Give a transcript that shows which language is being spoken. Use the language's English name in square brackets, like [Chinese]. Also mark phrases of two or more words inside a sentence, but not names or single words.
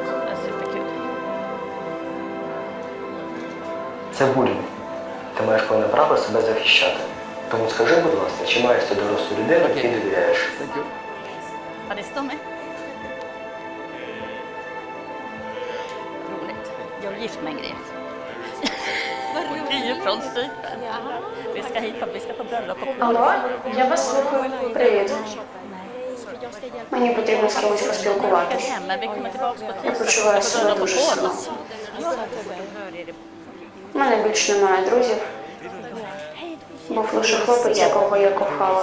[Swedish] Det är superkul. [Ukrainian] Це булінг. Ти маєш повне право себе захищати. Тому скажи, будь ласка, чи маєш ти дорослу людину, якій довіряєш? [Swedish] Ja, det står med. Roligt. Jag är gift med en grek. Vi är från Cypern. Vi ska hit, vi ska på bröllop. [Ukrainian] Алло, я вас слухаю. Привіт. Мені потрібно з кимось поспілкуватись. Я почуваю себе дуже сумно. У мене більше немає друзів. Був лише хлопець, якого я кохала.